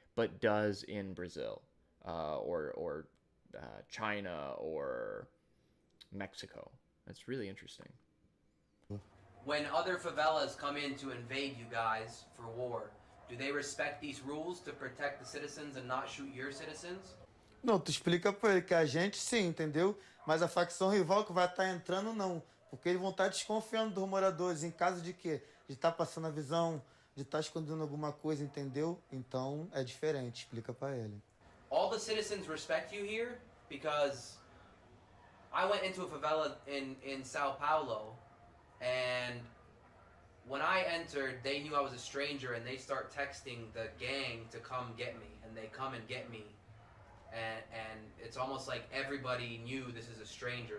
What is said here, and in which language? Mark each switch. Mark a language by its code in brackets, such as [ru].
[en] but does in Brazil or China or Mexico. That's really interesting. When other favelas come in to invade you guys for war, do they respect these rules to protect the citizens and not shoot your citizens? [pt] Não, tu explica pra ele que a gente sim, entendeu? Mas a facção rival que vai estar entrando, não. Porque eles vão estar desconfiando dos moradores. Em caso de quê? De estar passando a visão, de estar escondendo alguma coisa, entendeu? Então é diferente, explica pra ele. [en] All the citizens respect you here because I went into a favela in Sao Paulo. And when I entered, they knew I was a stranger, and they start texting the gang to come get me, and they come and get me, and it's almost like everybody knew this is a stranger.